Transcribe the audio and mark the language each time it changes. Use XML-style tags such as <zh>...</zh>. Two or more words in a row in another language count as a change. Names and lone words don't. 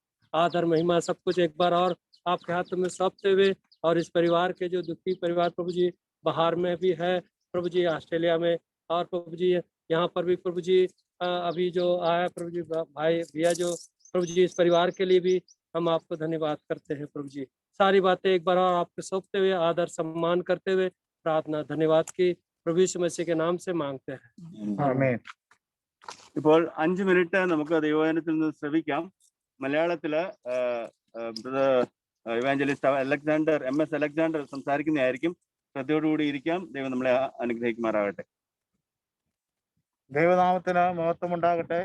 <hi>आदर महिमा सब कुछ एक बार और आपके हाथ में सौंपते हुए, और इस परिवार के जो दुखी परिवार प्रभु जी बाहर में भी है प्रभु जी, ऑस्ट्रेलिया में, और प्रभु जी यहाँ पर भी प्रभु जी अभी जो आया प्रभु जी भाई भैया जो प्रभु जी, इस परिवार के लिए भी हम आपको धन्यवाद करते हैं प्रभु जी। सारी बातें एक बार और आपको सौंपते हुए आदर सम्मान करते हुए प्रार्थना धन्यवाद की प्रभु यीशु मसीह के नाम से मांगते हैं, आमीन।</hi> <ml>ഇപ്പോൾ 5 മിനിറ്റ് നമുക്ക് ദൈവവചനത്തിൽ നിന്ന് ശ്രവിക്കാം. മലയാളത്തില് ഇവാഞ്ചലിസ്റ്റ് അലക്സാണ്ടർ MS അലക്സാണ്ടർ സംസാരിക്കുന്നതായിരിക്കും. ശ്രദ്ധയോടുകൂടി ഇരിക്കാം. ദൈവം നമ്മളെ അനുഗ്രഹിക്കുമാറാകട്ടെ. ദൈവനാമത്തിന് മഹത്വം ഉണ്ടാകട്ടെ.</ml>